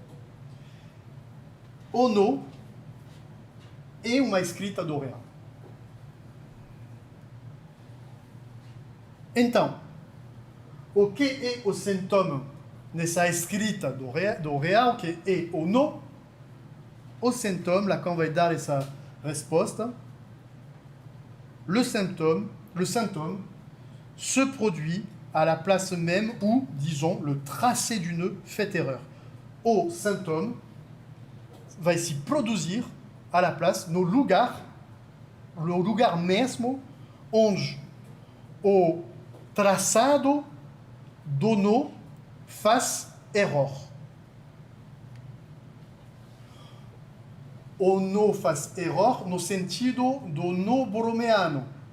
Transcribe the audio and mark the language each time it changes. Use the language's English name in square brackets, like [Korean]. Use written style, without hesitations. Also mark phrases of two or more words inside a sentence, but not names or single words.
[Portuguese] O nó é uma escrita do real. Então, o que é o sintoma nessa escrita do real, que é o nó? O sintoma, Lacan vai dar essa resposta. [French] Le symptôme se produit à la place même où, disons, le tracé du nœud fait erreur. [Portuguese] O symptôme vai se produzir [French] à la place, [Portuguese] no lugar mesmo onde o traçado do nó faz error. O nó faz error no sentido do nó borromeano.